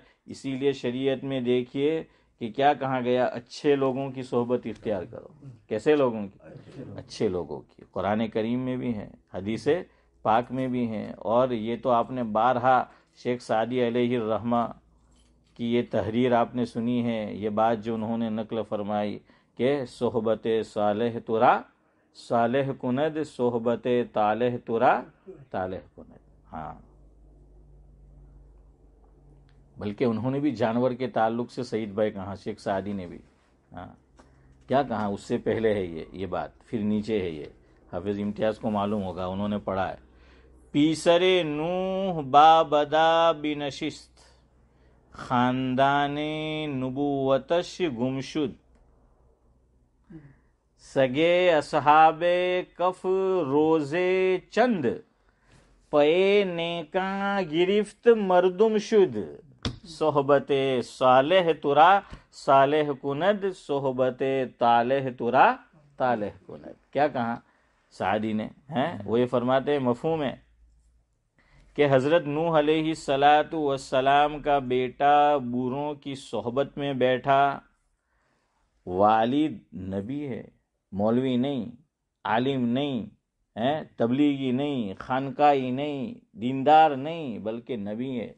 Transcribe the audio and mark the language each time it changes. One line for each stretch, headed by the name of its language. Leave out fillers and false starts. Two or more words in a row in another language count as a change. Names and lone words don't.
Urdu: اسی لیے شریعت میں دیکھیے کہ کیا کہا گیا، اچھے لوگوں کی صحبت اختیار کرو. کیسے لوگوں کی؟ اچھے لوگوں کی. قرآن کریم میں بھی ہے، حدیث پاک میں بھی ہیں، اور یہ تو آپ نے بارہا شیخ سعدی
Arabic: علیہ الرحمہ
Urdu: کی یہ تحریر آپ نے سنی ہے، یہ بات جو انہوں نے نقل فرمائی کہ
Persian: صحبت صالح ترا صالح کند، صحبت طالح ترا طالح کند.
Urdu: ہاں، بلکہ انہوں نے بھی جانور کے تعلق سے سعید بھائی کہا، شیخ سعدی نے بھی ہاں کیا کہا، اس سے پہلے ہے یہ بات، پھر نیچے ہے. یہ حافظ امتیاز کو معلوم ہوگا، انہوں نے پڑھا ہے.
Persian: پیسر نوح بابدا بنشست، خاندان نبوتش گمشد، سگے اصحاب کف روزے چند، پے نیکاں گرفت مردم شد، صحبت صالح ترا صالح کند، صحبت طالح ترا طالح کند.
Urdu: کیا کہا سعدی نے؟ وہ یہ فرماتے ہیں مفہوم ہے کہ حضرت نوح
Arabic: علیہ السلام
Urdu: کا بیٹا بوروں کی صحبت میں بیٹھا، والد نبی ہے، مولوی نہیں، عالم نہیں، تبلیغی نہیں، خانقاہی نہیں، دیندار نہیں، بلکہ نبی ہے.